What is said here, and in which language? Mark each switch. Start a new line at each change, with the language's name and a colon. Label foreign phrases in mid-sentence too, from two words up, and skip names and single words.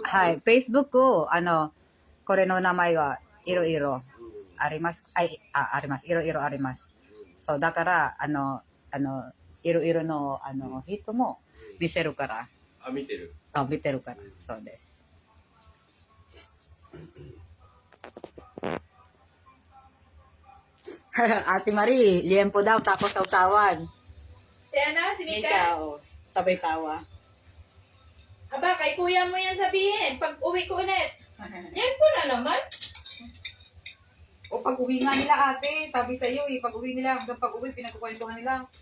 Japanese: はい。Facebook を、これの名前がいろいろうんあります。あります。いろいろあります。そう、だから、いろいろの、人も見せるから。あ、見てる。見てるから。そうです。
Filipino: Ate Marie, liempo daw tapos sausawan. Si ano? Si Mika? Mika, sabay tawa. Aba, kay kuya mo yan sabihin. Pag uwi ko ulit. Yan po na naman. O pag uwi nga nila ate, sabi sa iyo pag uwi nila, hanggang pag uwi, pinagkukwentuhan nila.